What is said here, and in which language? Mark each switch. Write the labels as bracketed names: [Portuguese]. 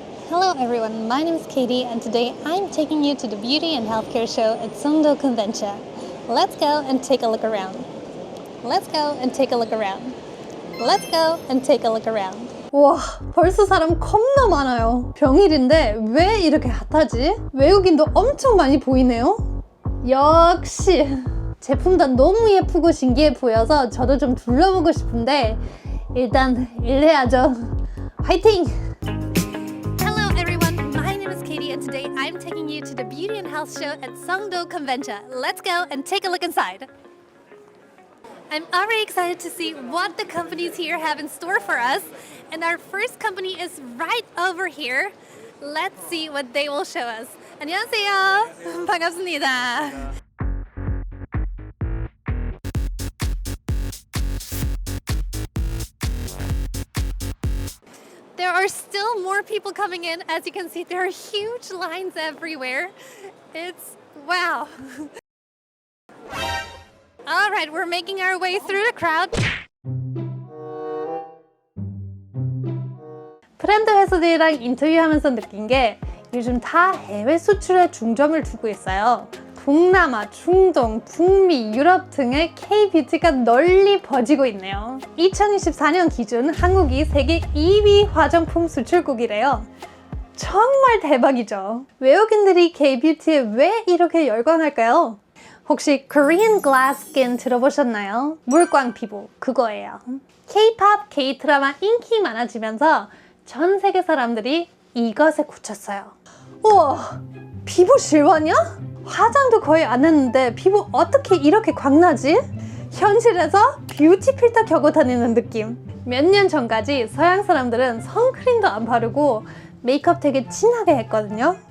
[English] Hello everyone, my name is Katie and today I'm taking you to the Beauty and Healthcare Show at Songdo Convention. Let's go and take a look around. Let's go and take a look around. Let's go and take a look around. [Korean] 와, 벌써 사람 겁나 많아요. 평일인데 왜 이렇게 핫하지? 외국인도 엄청 많이 보이네요. 역시 제품도 너무 예쁘고 신기해 보여서 저도 좀 둘러보고 싶은데 일단 일해야죠. 화이팅! [English] Hello everyone, my name is Katie and today I'm taking you to the Beauty and Health Show at Songdo Convention. Let's go and take a look inside. I'm already excited to see what the companies here have in store for us. And our first company is right over here. Let's see what they will show us. [Korean] 안녕하세요. 반갑습니다. [English] There are still more people coming in. As you can see, there are huge lines everywhere. It's wow. All right, we're making our way through the crowd. [Korean] 브랜드 회사들이랑 인터뷰하면서 느낀 게 요즘 다 해외 수출에 중점을 두고 있어요. 동남아, 중동, 북미, 유럽 등의 K-뷰티가 널리 퍼지고 있네요. 2024년 기준 한국이 세계 2위 화장품 수출국이래요. 정말 대박이죠. 외국인들이 K-뷰티에 왜 이렇게 열광할까요? 혹시 Korean Glass Skin 들어보셨나요? 물광 피부, 그거예요. K-pop, K-드라마 인기 많아지면서 전 세계 사람들이 이것에 꽂혔어요. 우와, 피부 실화냐? 화장도 거의 안 했는데 피부 어떻게 이렇게 광나지? 현실에서 뷰티 필터 켜고 다니는 느낌. 몇 년 전까지 서양 사람들은 선크림도 안 바르고 메이크업 되게 진하게 했거든요.